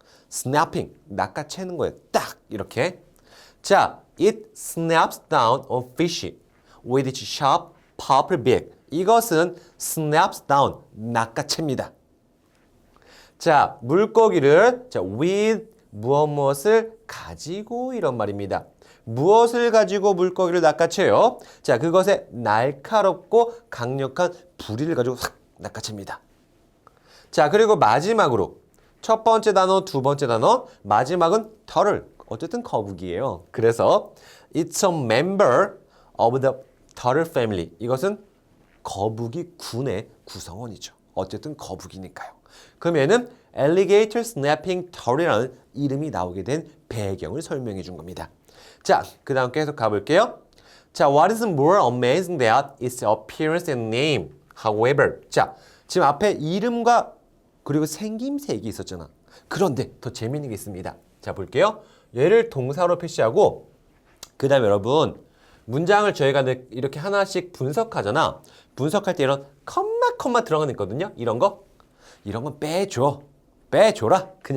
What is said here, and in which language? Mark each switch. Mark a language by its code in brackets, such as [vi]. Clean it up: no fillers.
[ko] snapping, 낚아채는 거예요. 딱 이렇게. [en] 자, it snaps down on fish with its sharp purple beak. [ko] 이것은 [en] snaps down, [ko] 낚아챕니다. 자, 물고기를 with 무엇을 가지고 이런 말입니다. 무엇을 가지고 물고기를 낚아채요? 자, 그것의 날카롭고 강력한 부리를 가지고 싹 낚아챕니다. 자, 그리고 마지막으로 첫 번째 단어, 두 번째 단어, 마지막은 turtle. 어쨌든 거북이에요. [en] 그래서 it's a member of the turtle family. [ko] 이것은 거북이 군의 구성원이죠. 어쨌든 거북이니까요. 그러면은 alligator snapping turtle이라는 이름이 나오게 된 배경을 설명해 준 겁니다. 자, 그 다음 계속 가볼게요. [en] 자, what is more amazing than its appearance and name? [ko] However, 자, 지금 앞에 이름과 그리고 생김새가 있었잖아. 그런데 더 재미있는 게 있습니다. 자, 볼게요. 얘를 동사로 표시하고 그 다음에 여러분 문장을 저희가 이렇게 하나씩 분석하잖아. 분석할 때 이런 컴마 들어가는 있거든요. 이런 건 빼줘라.